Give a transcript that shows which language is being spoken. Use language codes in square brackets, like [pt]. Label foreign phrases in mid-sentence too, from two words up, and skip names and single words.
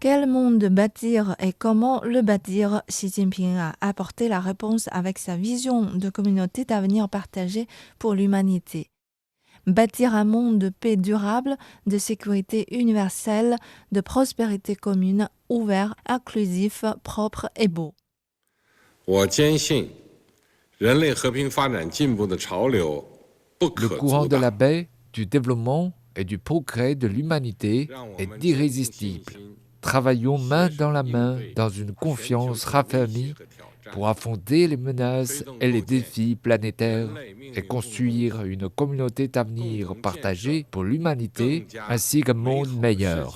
[fr] Quel monde bâtir et comment le bâtir? Xi Jinping a apporté la réponse avec sa vision de communauté d'avenir partagée pour l'humanité. Bâtir un monde de paix durable, de sécurité universelle, de prospérité commune, ouvert, inclusif, propre et beau. [zh] 我坚信，人类和平发展进步的潮流不 [fr] Le [zh] 可 [fr] courant [zh] 阻 [fr] de la [zh] 挡。 [fr] paix, du développement et du progrès de l'humanité est irrésistible. Travaillons main dans la main dans une confiance raffermie pour affronter les menaces et les défis planétaires et construire une communauté d'avenir partagée pour l'humanité ainsi qu'un monde meilleur.